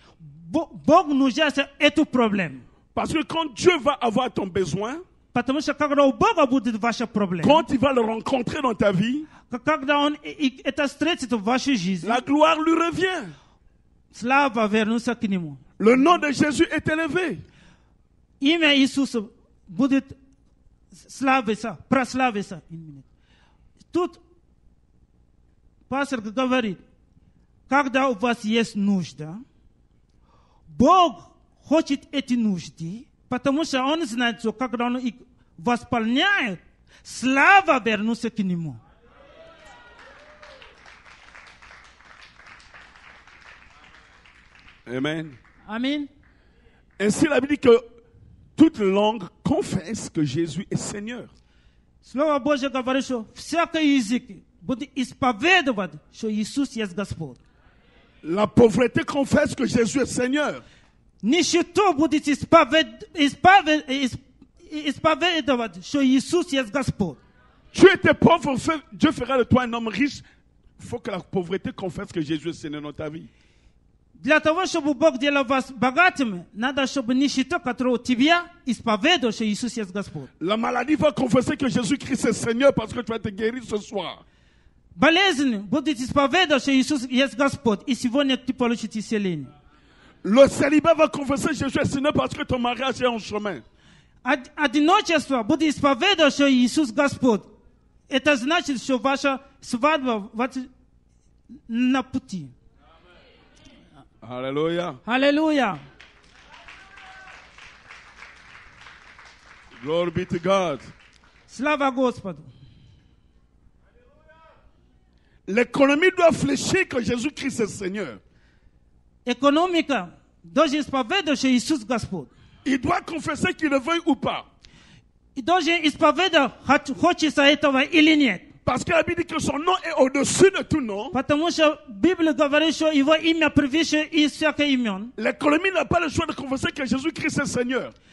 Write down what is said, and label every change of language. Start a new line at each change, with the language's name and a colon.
Russian: Бог нуждается в эту проблему.
French: Parce que quand Dieu va avoir ton besoin,
Russian: Потому что когда у Бога будет ваша проблема,
French: quand il va le rencontrer dans ta vie,
Russian: когда Он это встретит в вашей жизни,
French: la gloire lui revient.
Russian: слава вернется к Нему.
French: Le nom de Jésus est élevé.
Russian: Имя Иисуса будет прославиться. Тут пастор говорит, когда у вас есть нужда, Бог хочет эти нужды, потому что Он знает, что когда Он их восполняет, слава вернется к Нему.
French: Amen.
Russian: Аминь.
French: Ainsi, la Bible dit que toute langue confesse que Jésus est Seigneur.
Russian: Слово Божье говорит, что всякий язык будет исповедовать, что Иисус есть Господь.
French: La pauvreté confesse que Jésus est Seigneur.
Russian: Нищета будет исповедовать, что Иисус есть Господь.
French: Tu étais pauvre, Dieu fera de toi un homme riche. Il faut que la pauvreté confesse que Jésus est Seigneur dans ta vie.
Russian: Для того, чтобы Бог делал вас богатыми, надо, чтобы нищета, которая у тебя, исповедовала, что Иисус есть Господь.
French: La maladie va confesser que Jésus-Christ est Seigneur parce que tu vas te guérir ce soir.
Russian: Болезнь будет исповедовать, что Иисус есть Господь, и сегодня ты получишь исцеление.
French: Le célibat va confesser que Jésus est Seigneur parce que ton mariage est en chemin.
Russian: Одиночество будет исповедовать, что Иисус Господь. Это значит, что ваша свадьба на пути.
French: Alléluia.
Russian: Аллилуйя.
English: Glory be to God.
Russian: Слава Господу.
French: L'économie doit fléchir que Jésus-Christ est Seigneur.
Russian: Экономика должна исповедовать, что Иисус Господь.
French: Il doit confesser qu'il le veuille ou pas.
Russian: И должен исповедовать, хочется этого или нет.
French: Parce que la Bible dit que son nom est au-dessus de tout nom.
Russian: Потому что Библия говорит, что его имя превыше из всяких имен.
French: L'économie n'a pas le choix de confesser que Jésus-Christ est Seigneur.